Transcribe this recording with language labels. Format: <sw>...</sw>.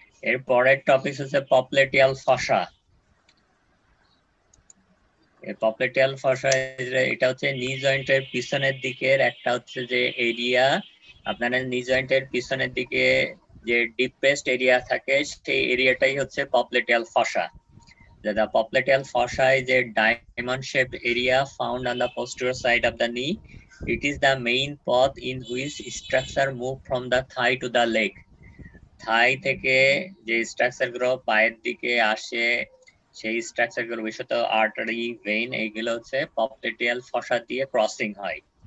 <bn>এর পরের টপিক হচ্ছে পপলেটিয়াল ফসা। পপলেটিয়াল ফসা এটা হচ্ছে নি জয়েন্টের পিছনের দিকের একটা হচ্ছে যে এরিয়া, আপনারা নি জয়েন্টের পিছনের দিকে যে ডিপেস্ট এরিয়া থাকে সেই এরিয়াটাই হচ্ছে পপলেটিয়াল ফসা।</bn> <en>The popliteal fossa is a diamond-shaped area found on the posterior side of the knee. It is the main path in which structure move from the thigh to the leg.</en> <bn>থাই থেকে যে structure গুলো পায়ের দিকে আসে সেই structure গুলো বিশেষত artery, vein, এইগুলো হচ্ছে পপলেটিয়াল ফসা দিয়ে ক্রসিং হয়।</bn>